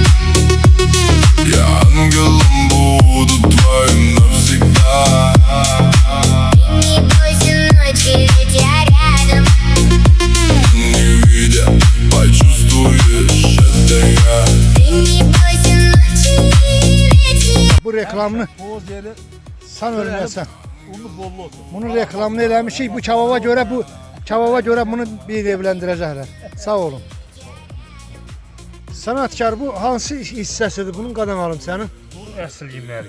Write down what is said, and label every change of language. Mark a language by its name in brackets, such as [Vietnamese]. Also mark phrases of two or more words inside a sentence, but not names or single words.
[Russian] Я ангелом буду твоим навсегда. Ты не бойся ночи, ведь я рядом. Не видя, почувствуешь, это я. Ты не бойся ночи, ведь я. [Azerbaijani] Bu reklamını sən ölməsən. Bunun reklamını eləmişik. Bu kebaba görə bunu bir evləndirəcəklər. Sağ olun. Sənətkar bu hansı hissəsidir? Bunun qadan alım sənin. Əsl yemləri.